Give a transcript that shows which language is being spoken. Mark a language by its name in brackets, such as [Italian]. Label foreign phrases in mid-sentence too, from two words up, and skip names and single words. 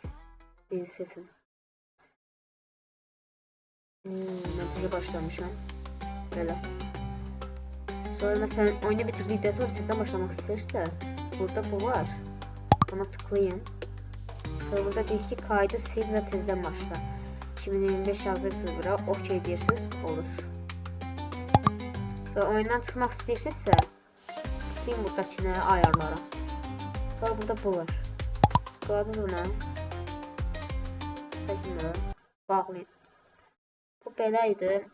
[Azerbaijani] Dil sesin. Montaja başlamışam. [Turkish] Böyle. Sonra mesela oyunu bitirdikten sonra tezden başlamak isterse burada bu var. Buna tıklayın. Sonra burada [Azerbaijani] deyir ki [Turkish] kaydı sil ve tezden başla. [Azerbaijani] 2025 yazırsınız bura. OK deyirsiniz. Olur. Sonra oyundan çıxmaq istəyirsinizsə tıklayın buradakine ayarlara. Sonra burada bu var. Tıkladınız buna. [Turkish] Şimdi bağlayın. [Azerbaijani] Bu belə idi.